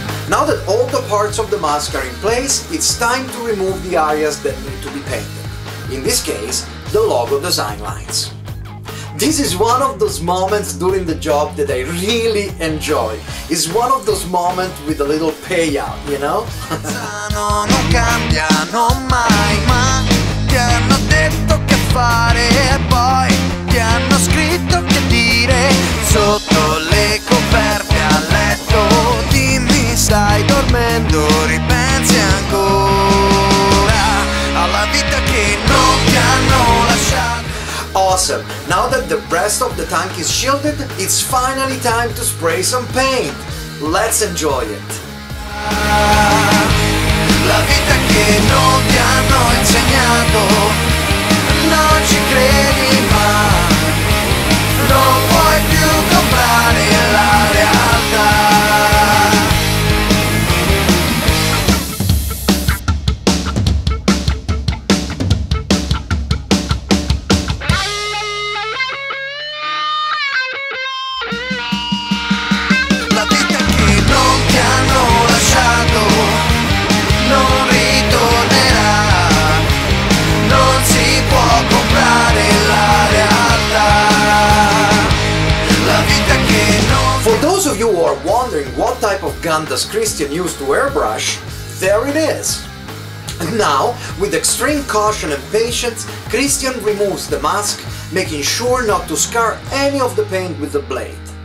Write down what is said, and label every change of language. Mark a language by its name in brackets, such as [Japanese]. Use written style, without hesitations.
[English] Now that all the parts of the mask are in place, it's time to remove the areas that need to be painted. In this case, the logo design lines. This is one of those moments during the job that I really enjoy. It's one of those moments with a little payout, you know? [Italian] Non cambiano mai, ma ti hanno detto che fare e poi ti hanno scritto che dire sotto le coperte a letto. Dimmi, stai dormendo, ripensi ancora alla vita che non ti hanno lasciato. [English] Awesome! Now that the rest of the tank is shielded, it's finally time to spray some paint. Let's enjoy it! [Italian] La vita che non ti hanno insegnato, non ci credi mai, non puoi più comprare la realtà. La vita che non ti hanno lasciato non ritornerà, non si può comprare la realtà. La vita che non... [English] For those of you who are wondering what type of gun does Christian use to airbrush, there it is. Now, with extreme caution and patience, Christian removes the mask, making sure not to scar any of the paint with the blade.